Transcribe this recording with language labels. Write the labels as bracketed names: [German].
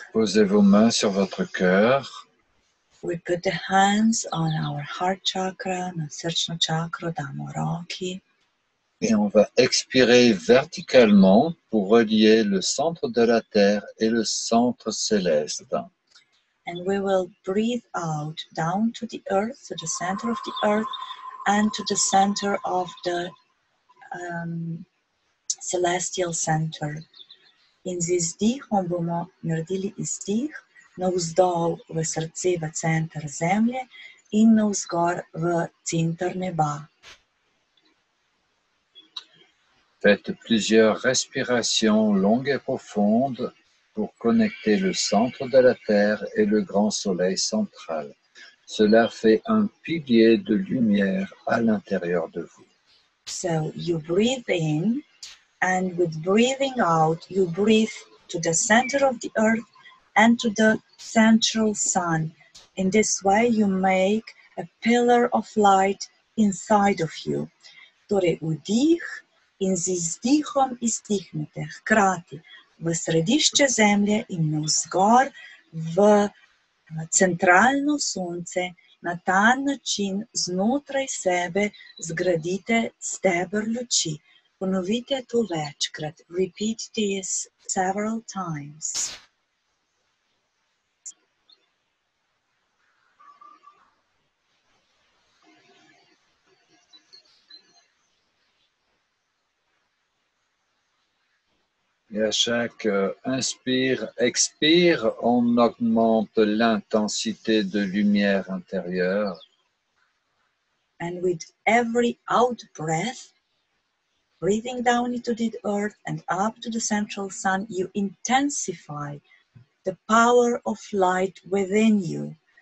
[French] Posez vos mains sur votre cœur. [English] We put the hands on our heart chakra, [Slovenian] na srčno čakro damo roki. [French] Et on va expirer verticalement pour relier le centre de la Terre et le centre céleste. [English] And we will breathe out down to the earth, to the center of the earth, and to the center of the celestial center. [Slovenian] In z izdihom bomo naredili izdih navzdol v srce, v center zemlje in navzgor v center neba. [French] Faites plusieurs respirations longues et profondes pour connecter le centre de la Terre et le grand soleil central. Cela fait un pilier de lumière à l'intérieur de vous. [English] So you breathe in, and with breathing out, you breathe to the center of the earth and to the central sun. In this way, you make a pillar of light inside of you. [Slovenian] Torej, vdih in z izdihom izdihnete hkrati v središče zemlje in navzgor v centralno sonce. Na ta način znotraj sebe zgradite steber luči. Ponovite to večkrat. [English] Repeat this several times. [French] Et à chaque inspire, expire, on augmente l'intensité de lumière intérieure. [English] And with every out breath, breathing down into the earth and up to the central sun, you intensify the power of light within you.